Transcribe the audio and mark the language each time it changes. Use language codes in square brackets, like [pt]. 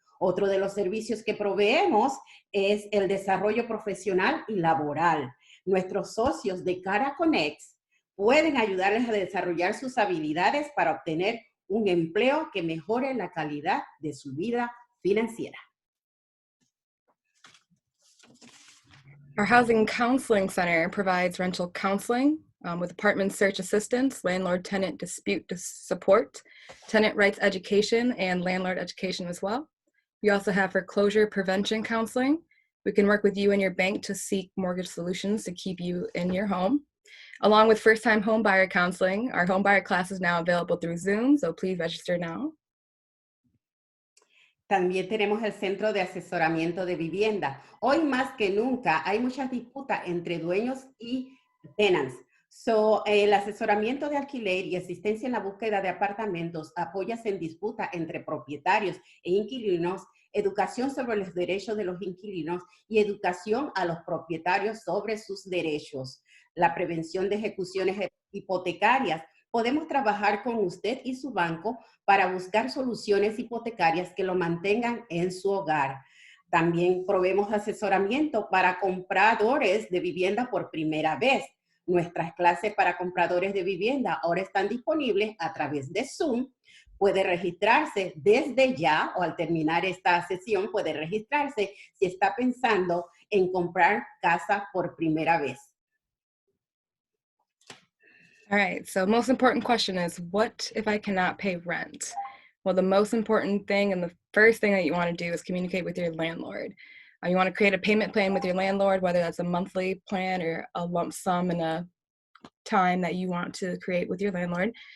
[es] Otro de los servicios que proveemos es el desarrollo profesional y laboral. Nuestros socios de Career Connects pueden ayudarles a desarrollar sus habilidades para obtener un empleo que mejore la calidad de su vida financiera. [en] Our Housing Counseling Center provides rental counseling with apartment search assistance, landlord-tenant dispute support, tenant rights education, and landlord education as well. We also have foreclosure prevention counseling. We can work with you and your bank to seek mortgage solutions to keep you in your home. Along with first-time home buyer counseling, our home buyer class is now available through Zoom, so please register now. [es] También tenemos el Centro de Asesoramiento de Vivienda. Hoy más que nunca hay muchas disputas entre dueños y tenants. El asesoramiento de alquiler y asistencia en la búsqueda de apartamentos, apoyas en disputas entre propietarios e inquilinos, educación sobre los derechos de los inquilinos y educación a los propietarios sobre sus derechos. La prevención de ejecuciones hipotecarias. Podemos trabajar con usted y su banco para buscar soluciones hipotecarias que lo mantengan en su hogar. También proveemos asesoramiento para compradores de vivienda por primera vez. Nuestras clases para compradores de vivienda ahora están disponibles a través de Zoom. Puede registrarse desde ya o al terminar esta sesión puede registrarse si está pensando en comprar casa por primera vez. [en] All right, so most important question is, what if I cannot pay rent? Well, the most important thing and the first thing that you want to do is communicate with your landlord. You want to create a payment plan with your landlord, whether that's a monthly plan or a lump sum in a time that you want to create with your landlord.